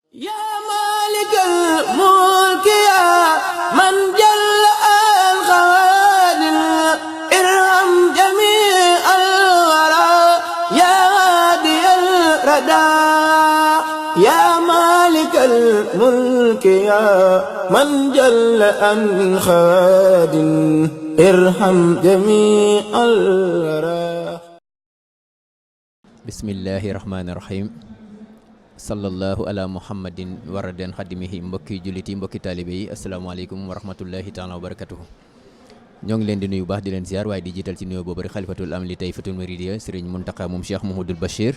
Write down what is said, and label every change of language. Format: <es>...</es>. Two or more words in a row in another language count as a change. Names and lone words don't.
<ar>يا مالك الملك يا من جل الخوادم ارحم جميع الورى يا هادي الردى يا مالك الملك يا من جل الخوادم ارحم جميع الورى. بسم الله الرحمن الرحيم. صلى الله على محمد وراض خادمه.</ar> <wo>mbokki jullit yi, mbokki taalibe yi,</wo> <ar>السلام عليكم ورحمة الله تعالى وبركاته.</ar> <wo>ñoo ngi leen di nuyu baax di leen ziar, waaye di jiital ci nuyoo boobu rek xalifatul am li tayfatul muridiya sëriñ Muntaqa moom Cheikh Mouhamadoul Bachir.</wo>